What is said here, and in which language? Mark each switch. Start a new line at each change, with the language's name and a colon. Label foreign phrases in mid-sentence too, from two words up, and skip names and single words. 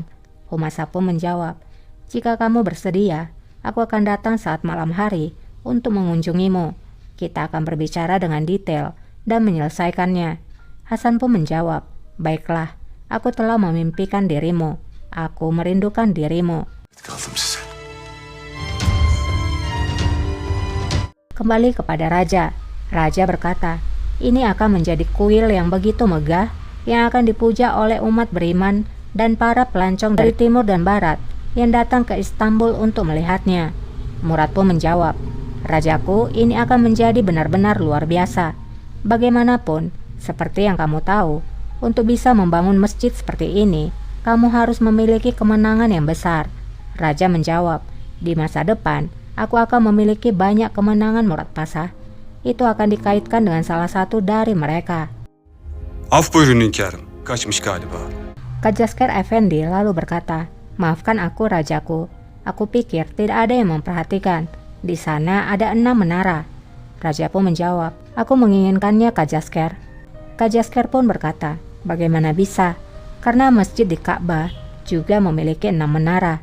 Indonesian: Humasa pun menjawab, jika kamu bersedia, aku akan datang saat malam hari untuk mengunjungimu. Kita akan berbicara dengan detail dan menyelesaikannya. Hasan pun menjawab, baiklah, aku telah memimpikan dirimu. Aku merindukan dirimu.
Turkish: Kaldım size.
Indonesian: Kembali kepada Raja. Raja berkata, ini akan menjadi kuil yang begitu megah yang akan dipuja oleh umat beriman dan para pelancong dari timur dan barat yang datang ke Istanbul untuk melihatnya. Murad pun menjawab, Rajaku, ini akan menjadi benar-benar luar biasa. Bagaimanapun, seperti yang kamu tahu, untuk bisa membangun masjid seperti ini, kamu harus memiliki kemenangan yang besar. Raja menjawab, di masa depan, aku akan memiliki banyak kemenangan Murad Pasha. Itu akan dikaitkan dengan salah satu dari mereka.
Turkish: Af buyurun hünkârım, kaçmış galiba.
Indonesian: Kajasker Effendi lalu berkata, maafkan aku rajaku, Aku pikir tidak ada yang memperhatikan. Di sana ada 6 menara. Raja pun menjawab, aku menginginkannya Kak Jasker. Kak Jasker pun berkata, bagaimana bisa? Karena masjid di Ka'bah juga memiliki 6 menara.